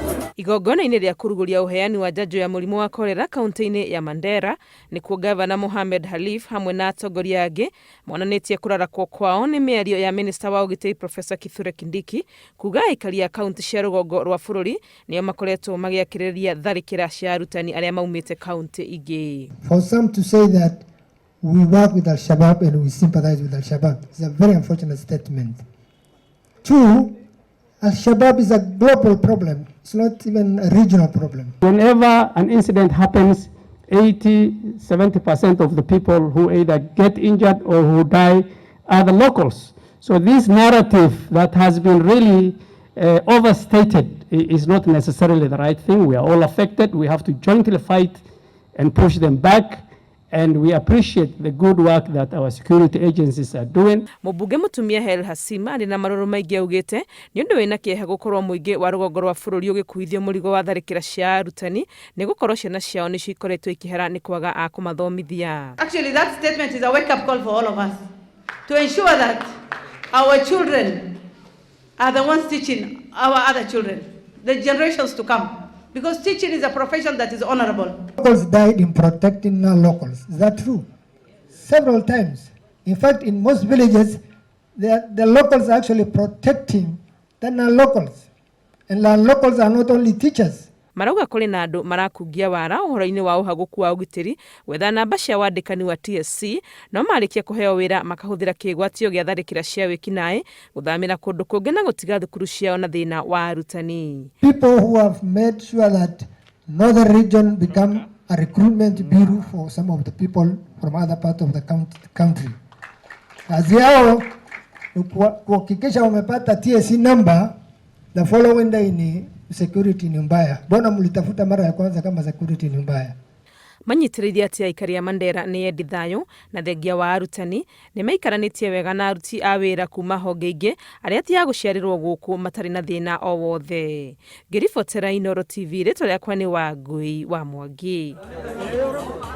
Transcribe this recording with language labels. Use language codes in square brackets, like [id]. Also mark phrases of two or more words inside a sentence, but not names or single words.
[ki] Igongona-inĩ rĩa kũrugũria ũheani wa njanjo ya mũrimũ wa korera kaunti-inĩ ya Mandera nĩkuo gavana Mohamed Khalif hamwe na atongoria angĩ monanĩtie kũrarakwo kwao nĩ mĩario ya minista wa ũgitĩri Professor Kindiki kuga aikari a kaunti cia rũgongo rwa bũrũri nĩo makoretwo magĩakĩrĩria tharĩkĩra cia arutani arĩa maumĩte kaunti ingĩ. [en] For some to say that we work with Al-Shabaab and we sympathize with Al-Shabaab is a very unfortunate statement. Two, Al-Shabaab is a global problem. It's not even a regional problem. Whenever an incident happens, 80-70% of the people who either get injured or who die are the locals. So this narrative that has been really overstated is not necessarily the right thing. We are all affected. We have to jointly fight and push them back. And we appreciate the good work that our security agencies are doing. [ki] Mũmbunge mũtumia Hel Hasima arĩ na marũrũ maingĩ augĩte nĩ ũndũ wĩna kĩeha gũkorwo mũingĩ wa rũgongo rwa bũrũri ũgĩkuithio mũrigo wa tharĩkĩra cia arutani nĩ gũkorwo ciana ciao nĩ cikoretwo ikĩhera nĩ kwaga a kũmathomithia. [en] Actually, that statement is a wake-up call for all of us to ensure that our children are the ones teaching our other children, the generations to come. Because teaching is a profession that is honorable. Locals died in protecting non-locals. Is that true? Several times. In fact, in most villages, the locals are actually protecting the non-locals. And non-locals are not only teachers. [ki] Marauga kũrĩ na andũ marakungia wara ũhoro-inĩ wa ũhagũku wa ũgitĩri gwetha namba cia wandĩkani wa TSC no marĩkia kũheo wĩra makahũthĩra kĩgwatio gĩa tharĩkĩra cia wĩkinaĩ gũthamĩra kũndũ kũngĩ na gũtiga thukuru ciao na thĩna wa arutani. [en] People who have made sure that northern region become a recruitment bureau for some of the people from other parts of the country. [sw] Kazi yao kuhakikisha wamepata TSC number, [en] the following day [sw] ni security ni mbaya. Bona mlitafuta mara ya kwanza kama security ni mbaya. [ki] Manyitĩrĩirie atĩ aikari a Mandera nĩ endi thayũ na thengia wa arutani nĩ maikaranĩtie wega na aruti a wĩra kuma honge ingĩ arĩa ti a gũciarĩrwo gũkũ matarĩ na thĩna o wothe. Ngĩribotera Inooro TV, rĩtwa rĩakwa nĩ Wangui wa Mwangi.